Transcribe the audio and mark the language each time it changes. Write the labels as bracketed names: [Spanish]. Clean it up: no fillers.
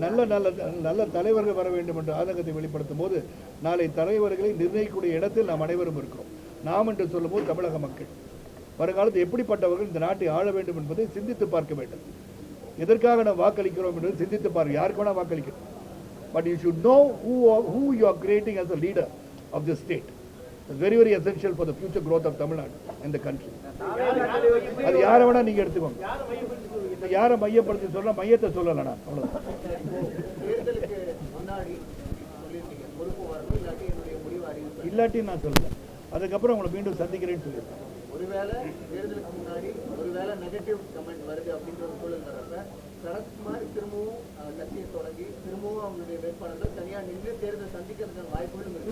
[Tamil] நல்ல நல்ல நல்ல தலைவர்கள் வர வேண்டும் என்ற ஆதங்கத்தை வெளிப்படுத்தும் போது நாளை தலைவர்களை நிர்ணயிக்கக்கூடிய இடத்தில் நாம் அனைவரும் இருக்கிறோம். நாம் என்று சொல்லும் போது தமிழக மக்கள் வருங்காலத்தில் எப்படிப்பட்டவர்கள் இந்த நாட்டை ஆள வேண்டும் என்பதை சிந்தித்து பார்க்க வேண்டும். எதற்காக நாம் வாக்களிக்கிறோம் என்று சிந்தித்து பாருங்கள். யாருக்கு வேணா வாக்களிக்கணும். [English] But you should know who you are creating as a leader of this state. It's very, very essential for the future growth of Tamil Nadu and the country. [Tamil] அது யாரை வேணா நீங்க எடுத்துக்கோங்க. யாரை மையப்படுத்தி சொல்ல மையத்தை சொல்லலாம். நான் அவ்வளவுதான். தேர்தலுக்கு முன்னாடி சொல்லியிருக்கீங்க பொறுப்பு வரணும், இல்லாட்டி என்னுடைய முடிவு அறிவிப்பேன். இல்லாட்டி நான் சொல்லுவேன். அதுக்கப்புறம் உங்களை மீண்டும் சந்திக்கிறேன்னு சொல்லியிருக்கேன். ஒருவேளை தேர்தலுக்கு முன்னாடி ஒருவேளை நெகட்டிவ் கமெண்ட் வருது அப்படின்ற ஒரு சூழல் வர்றப்ப சரத்குமார் திரும்பவும் கட்சியை தொடங்கி திரும்பவும் அவங்களுடைய வேட்பாளர்கள் தனியாக நின்று தேர்தல் சந்திக்கிறதுக்கான வாய்ப்புகளும் இருக்கு.